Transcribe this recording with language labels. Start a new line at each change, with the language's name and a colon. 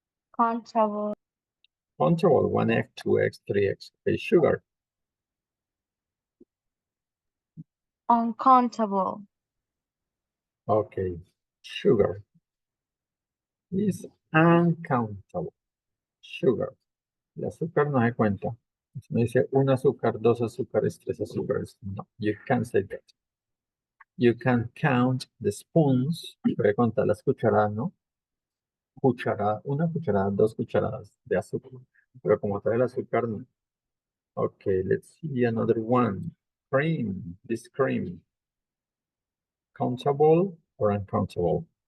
English: Countable. Countable, 1 egg, 2 eggs, 3 eggs. Okay, sugar, Uncountable. okay, sugar is uncountable.
Spanish: Sugar, el azúcar no se cuenta. Si no dice 1 azúcar, 2 azúcares, 3 azúcares.
English: No, you can't say that. You can count the spoons.
Spanish: Puede contar las cucharadas, ¿no? Cucharada, 1 cucharada, 2 cucharadas de azúcar. Pero como tal el azúcar, no.
English: Okay, let's see another one. Cream, this cream. Countable or uncountable?